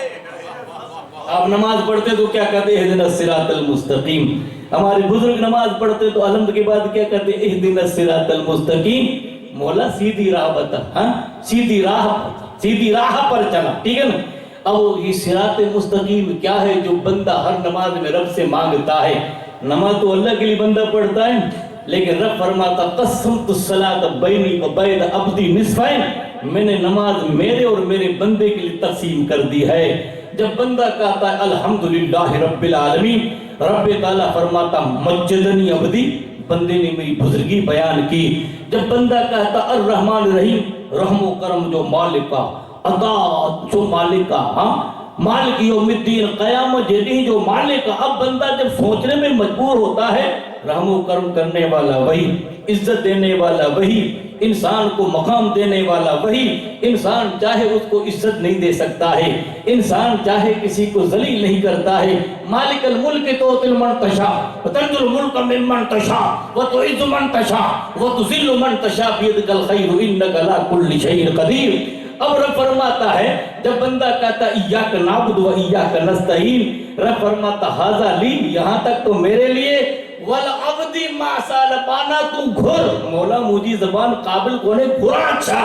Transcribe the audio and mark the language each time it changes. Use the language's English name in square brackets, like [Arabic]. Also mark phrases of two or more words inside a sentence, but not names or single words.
[Urdu] آپ نماز پڑھتے تو کیا کہتے [Arabic] اہدنا الصراط المستقیم، [Urdu] ہمارے بزرگ نماز پڑھتے تو الحمد کے بعد کیا کہتے [Arabic] اہدنا الصراط المستقیم۔ [Urdu] مولا سیدھی راہ بتا، ہاں سیدھی راہ پر چلا، ٹھیک ہے نا۔ اب یہ صراط مستقیم کیا ہے جو بندہ ہر نماز میں رب سے مانگتا ہے؟ نماز تو اللہ کے لیے بندہ پڑھتا ہے، لیکن رب فرماتا [Arabic] قسمت الصلاۃ بینی و بین عبدی نصفین، [Urdu] میں نے نماز میرے اور میرے بندے کے لیے تقسیم کر دی ہے۔ جب بندہ کہتا ہے [Arabic] الحمدللہ رب العالمین، [Urdu] رب تعالیٰ فرماتا [Arabic] مجدنی عبدی، [Urdu] بندے نے میری بزرگی بیان کی۔ جب بندہ کہتا [Arabic] الرحمن الرحیم، [Urdu] رحم و کرم جو مالک کا، عطا جو مالک کا، ہاں [Arabic] مالک یوم الدین، [Urdu] قیامت جدی جو مالک کا، اب بندہ جب سوچنے میں مجبور ہوتا ہے رحم و کرم کرنے والا وہی، عزت دینے والا وہی، انسان کو مقام دینے والا وہی، انسان چاہے اس کو عزت نہیں دے سکتا ہے، انسان چاہے کسی کو ذلیل نہیں کرتا ہے۔ [Arabic] مالک الملک تؤتی من تشاء وتنزع الملک ممن تشاء وتعز من تشاء وتذل من تشاء بیدک الخیر انک علی کل شیء قدیر۔ [Urdu] اب رب فرماتا ہے جب بندہ کہتا [Arabic] ایاک نعبد و ایاک نستعین، [Urdu] رب فرماتا [Arabic] ھذا لی، [Urdu] یہاں تک تو میرے لیے، [Arabic] والعبدی ما سال، [Urdu] پانا تو گھر، مولا مجھے زبان قابل کونے گھرا اچھا۔